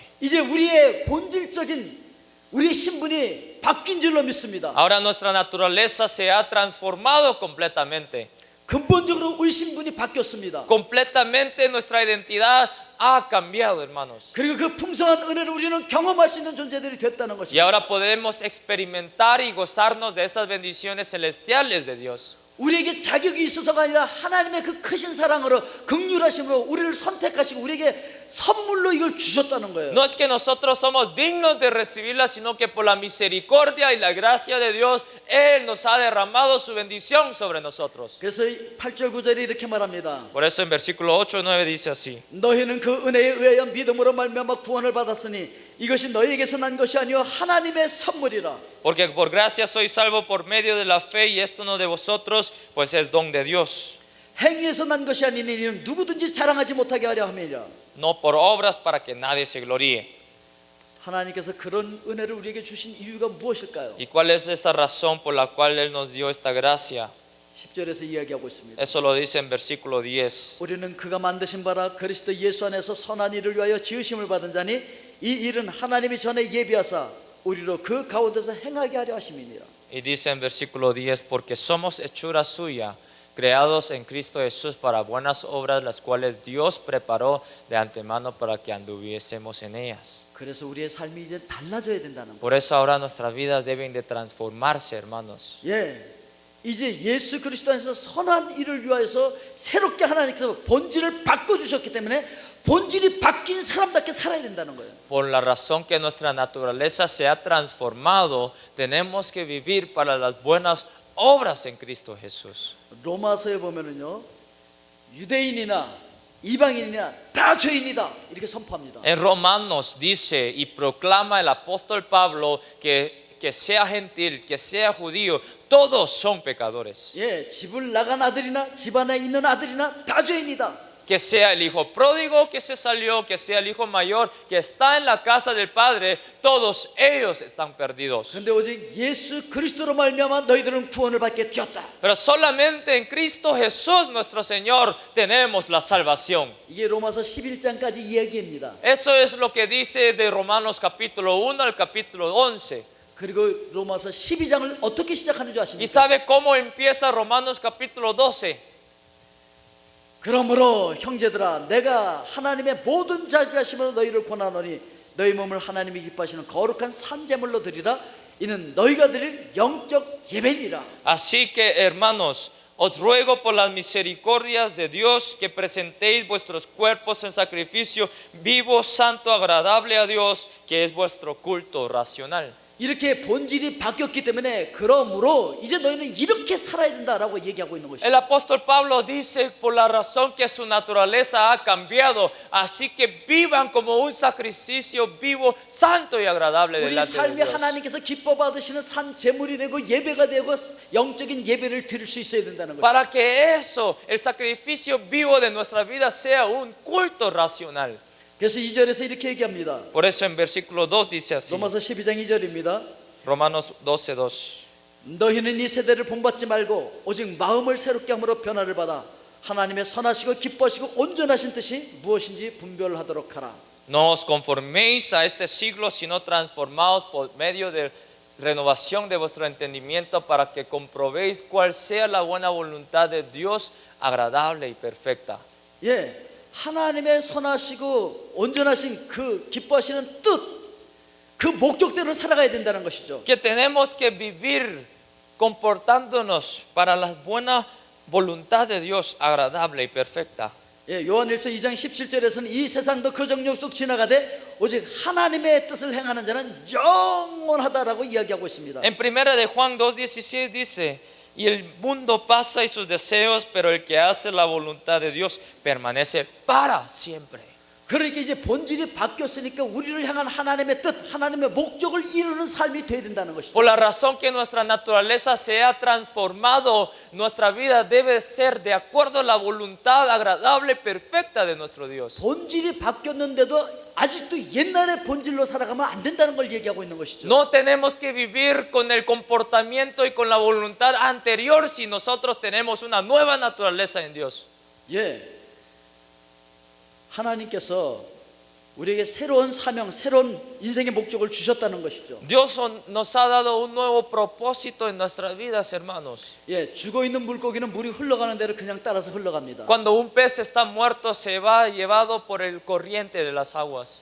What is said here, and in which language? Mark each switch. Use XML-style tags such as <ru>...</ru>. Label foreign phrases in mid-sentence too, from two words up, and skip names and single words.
<ko>이제 우리의 본질적인 우리의 신분이 바뀐 줄로 믿습니다.</ko> <es>Ahora nuestra naturaleza se ha transformado completamente.</es> <ko>근본적으로 우리 신분이 바뀌었습니다.</ko> <es>Completamente nuestra identidad ha cambiado, hermanos.</es> <ko>그리고 그 풍성한 은혜를 우리는 경험할 수 있는 존재들이 됐다는</ko> <es>Y</es> <ko>것입니다.</ko> <es>ahora podemos experimentar y gozarnos de esas bendiciones celestiales de Dios.</es> <ko>우리에게 자격이 있어서가 아니라 하나님의 그 크신 사랑으로 긍휼하심으로 우리를 선택하시고 우리에게 선물로 이걸 주셨다는 거예요.</ko> <es>No es que nosotros somos dignos de recibirla, sino que por la misericordia y la gracia de Dios, Él nos ha derramado su bendición sobre nosotros.</es> <ko>그래서 8절 9절에 이렇게 말합니다.</ko> <es>Por eso en versículo 8 y 9 dice así:</es> <ko>너희는 그 은혜에 의하여 믿음으로 말미암아 구원을 받았으니 이것이 너희에게서 난 것이 아니요 하나님의 선물이라.</ko> <es>Porque por gracia sois salvo por medio de la fe, y esto no de vosotros, pues es don de Dios,</es> <ko>행위에서 난 것이 아니니 이는 누구든지 자랑하지 못하게 하려 함이라.</ko> <es>no por obras para que nadie se gloríe.</es> <ko>하나님께서 그런 은혜를 우리에게 주신 이유가 무엇일까요?</ko> <es>¿Y cuál es esa razón por la cual Él nos dio esta gracia?</es> <ko>10절에서 이야기하고 있습니다.</ko> <es>Eso lo dice en versículo 10.</es> <ko>우리는 그가 만드신 바라 그리스도 예수 안에서 선한 일을 위하여 지으심을 받은 자니 이 일은 하나님이 전에 예비하사 우리로 그 가운데서 행하게 하려 하심이니라.</ko> <es>Y dice en versículo 10: porque somos hechura suya, creados en Cristo Jesús para buenas obras, las cuales Dios preparó de antemano para que anduviésemos en ellas.</es> <ko>그래서 우리의 삶이 이제 달라져야 된다는 거예요.</ko> <es>Por eso ahora nuestras vidas deben de transformarse, hermanos.</es> <ko>예. 이제 예수 그리스도 안에서 선한 일을 위하여서 새롭게 하나님께서 본질을 바꿔 주셨기 때문에 본질이 바뀐 사람답게 살아야 된다는 거예요.</ko> <es>Por la razón que nuestra naturaleza se ha transformado, tenemos que vivir para las buenas obras en Cristo Jesús.</es> <ko>로마서에 보면은요. 유대인이나 이방인이나 다 죄인이다 이렇게 선포합니다.</ko> <es>En Romanos dice y proclama el apóstol Pablo que sea gentil, que sea judío, todos son pecadores.</es> <ko>예, 집을 나간 아들이나 집안에 있는 아들이나 다 죄인이다.</ko> <es>Que sea el hijo pródigo que se salió, que sea el hijo mayor que está en la casa del padre, todos ellos están perdidos.</es> <ko>그런데 오직 예수 그리스도로 말미암아 너희들은 구원을 받게 되었다.</ko> <es>Pero solamente en Cristo Jesús nuestro Señor tenemos la salvación.</es> <ko>이게 로마서 11장까지 이야기입니다.</ko> <es>Eso es lo que dice de Romanos capítulo 1 al capítulo 11.</es> <ko>그리고 로마서 12장을 어떻게 시작하는 줄</ko> <es>¿Y</es> <ko>아십니까?</ko> <es>sabe cómo empieza Romanos capítulo 12?</es> <ko>그러므로 형제들아 내가 하나님의 모든 자비하심으로 너희를 권하노니 너희 몸을 하나님이 기뻐하시는 거룩한 산제물로 드리라. 이는 너희가 드릴 영적 예배니라.</ko> <es>Así que, hermanos, os ruego por las misericordias de Dios que presentéis vuestros cuerpos en sacrificio vivo, santo, agradable a Dios, que es vuestro culto racional.</es> <ko>이렇게 본질이 바뀌었기 때문에 그러므로 이제 너희는 이렇게 살아야 된다라고 얘기하고 있는 것이죠.</ko> <es>El apóstol Pablo dice por la razón que su naturaleza ha cambiado, así que vivan como un sacrificio vivo, santo y agradable</es> <ko>우리</ko> <es>delante de</es> <ko>삶에</ko> <es>Dios.</es> <ko>하나님께서 기뻐 받으시는 산 제물이 되고 예배가 되고 영적인 예배를 드릴 수 있어야 된다는 거예요.</ko> <es>Para que eso, el sacrificio vivo de nuestra vida sea un culto racional.</es> <ko>그래서 2절에서 이렇게 얘기합니다.</ko> <es>Por eso en versículo 2 dice así,</es> <ko>로마서 12장 2절입니다.</ko> <es>Romanos 12:2.</es> <ko>너희는 이 세대를 본받지 말고 오직 마음을 새롭게 함으로 변화를 받아 하나님의 선하시고 기뻐하시고 온전하신 뜻이 무엇인지 분별하도록 하라.</ko> <es>No os conforméis a este siglo, sino transformaos por medio de renovación de vuestro entendimiento, para que comprobéis cuál sea la buena voluntad de Dios, agradable y perfecta.</es> <ko>예, 하나님의 선하시고 온전하신 그 기뻐하시는 뜻, 그 목적대로 살아가야 된다는 것이죠.</ko> <es>Que tenemos que vivir comportándonos para la buena voluntad de Dios, agradable y perfecta.</es> <ko>예, 요한일서 2장 17절에서는 이 세상도 그 정욕 속 지나가되 오직 하나님의 뜻을 행하는 자는 영원하다라고 이야기하고 있습니다.</ko> <es>En primera de Juan 2:16 dice: y el mundo pasa y sus deseos, pero el que hace la voluntad de Dios permanece para siempre.</es> <ko>그러니까 이제 본질이 바뀌었으니까 우리를 향한 하나님의 뜻, 하나님의 목적을 이루는 삶이 돼야 된다는 것이죠.</ko> <es>Por la razón que nuestra naturaleza se ha transformado, nuestra vida debe ser de acuerdo a la voluntad agradable y perfecta de nuestro Dios.</es> <ko>본질이 바뀌었는데도 아직도 옛날의 본질로 살아가면 안 된다는 걸 얘기하고 있는 것이죠.</ko> <es>No tenemos que vivir con el comportamiento y con la voluntad anterior si nosotros tenemos una nueva naturaleza en Dios.</es> <ko>예, 하나님께서 우리에게 새로운 사명, 새로운 인생의 목적을 주셨다는 것이죠.</ko> <es>Dios nos ha dado un nuevo propósito en nuestras vidas, hermanos.</es> <ko>예, 죽어 있는 물고기는 물이 흘러가는 대로 그냥 따라서 흘러갑니다.</ko> <es>Cuando un pez está muerto, se va llevado por el corriente de las aguas.</es>